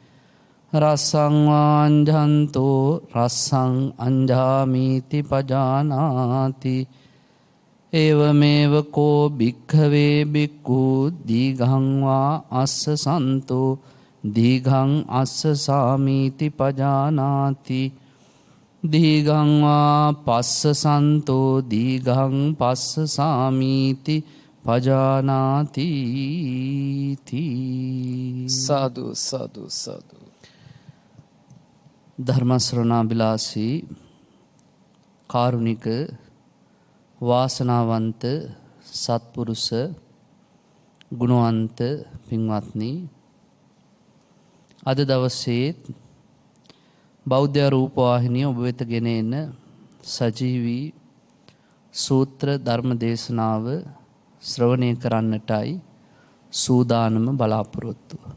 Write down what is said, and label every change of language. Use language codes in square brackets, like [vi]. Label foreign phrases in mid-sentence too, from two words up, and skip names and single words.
[pi] රස්සංවාංජන්තෝ රස්සං අංජාමීති පජානාති ඒවමේව කෝ භික්ඛවේ භික්ඛු දීඝංවා අස්ස සන්තෝ දීඝං අස්ස සාමීති පජානාති දීඝංවා පස්ස සන්තෝ දීඝං පස්ස සාමීති පජානාති. [si] සාදු සාදු සාදු. ධර්මශ්‍රවණාබිලාසී කාරුණික වාසනාවන්ත සත්පුරුෂ ගුණවන්ත පින්වත්නි, අද දවසේ බෞද්ධ රූපවාහිනිය ඔබ වෙත ගෙන එන සජීවී සූත්‍ර ධර්ම දේශනාව ශ්‍රවණය කරන්නටයි සූදානම බලාපොරොත්තු.